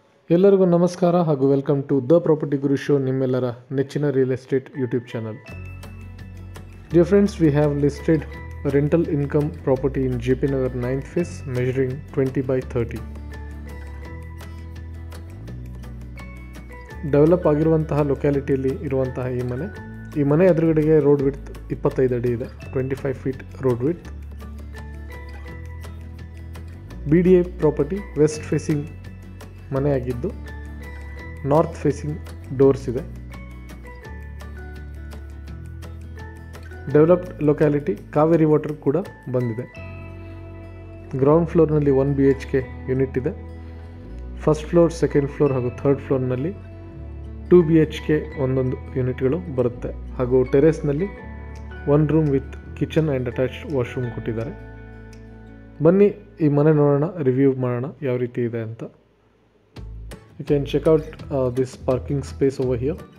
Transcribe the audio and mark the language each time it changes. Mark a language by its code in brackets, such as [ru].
[kn] ಎಲ್ಲರಿಗೂ ನಮಸ್ಕಾರ ಹಾಗೂ welcome to the property Guru show, ನಿಮ್ಮೆಲ್ಲರ ನೆಚ್ಚಿನ real estate YouTube channel. [en] Dear friends, we have listed a rental income property in JP Nagar 9th phase measuring 20 by 30. [kn] Develop ಆಗಿರುವಂತಹ ಲೊಕ್ಯಾಲಿಟಿಯಲ್ಲಿ ಇರುವಂತಹ ಈ ಮನೆ ಎದುರುಗಡೆಗೆ ರೋಡ್ ವಿಡ್ತ್ 25 ಅಡಿ ಇದೆ, 25 feet road width. BDA property West facing ಮನೆ ಆಗಿದ್ದು ನಾರ್ತ್ ಫೇಸಿಂಗ್ ಡೋರ್ಸ್ ಇದೆ. Developed locality, Kaveri water ಕೂಡ ಬಂದಿದೆ. ಗ್ರೌಂಡ್ ಫ್ಲೋರ್ನಲ್ಲಿ 1 BHK ಯೂನಿಟ್ ಇದೆ. ಫಸ್ಟ್ ಫ್ಲೋರ್, ಸೆಕೆಂಡ್ ಫ್ಲೋರ್ ಹಾಗೂ ಥರ್ಡ್ ಫ್ಲೋರ್ನಲ್ಲಿ 2 BHK ಒಂದೊಂದು ಯೂನಿಟ್ಗಳು ಬರುತ್ತೆ. ಹಾಗೂ ಟೆರೇಸ್ನಲ್ಲಿ 1 room with kitchen and attached washroom ಕೊಟ್ಟಿದ್ದಾರೆ. ಬನ್ನಿ ಈ ಮನೆ ನೋಡೋಣ, ರಿವ್ಯೂ ಮಾಡೋಣ ಯಾವ ರೀತಿ ಇದೆ ಅಂತ. [en] You can check out this parking space over here.